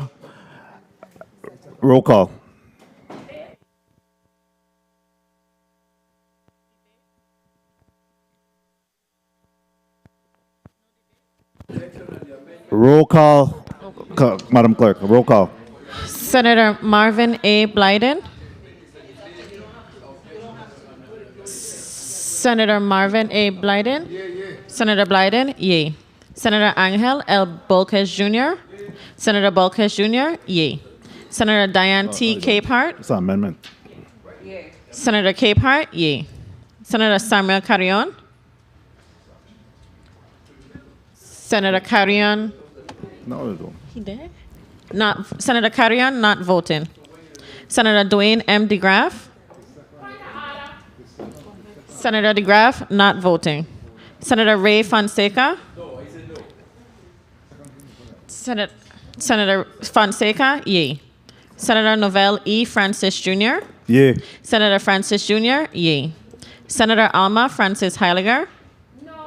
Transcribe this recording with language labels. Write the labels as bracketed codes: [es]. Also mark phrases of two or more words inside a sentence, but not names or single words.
[en] Roll call. Roll call. Madam Clerk, roll call. Senator Marvin A. Blyden. Senator Marvin A. Blyden. Senator Blyden, yea. Senator Angel L. Bolquez Jr. Senator Bolquez Jr., yea. Senator Diane T. Capehart. It's an amendment. Senator Capehart, yea. Senator Samuel Carrion. Senator Carrion. No, they don't. He did? Not Senator Carrion, not voting. Senator Dwayne M. DeGraff. Senator DeGraff, not voting. Senator Ray Fonseca. Senator Fonseca, yea. Senator Novell E. Francis Jr. Yea. Senator Francis Jr., yea. Senator Alma Francis Heiliger. No.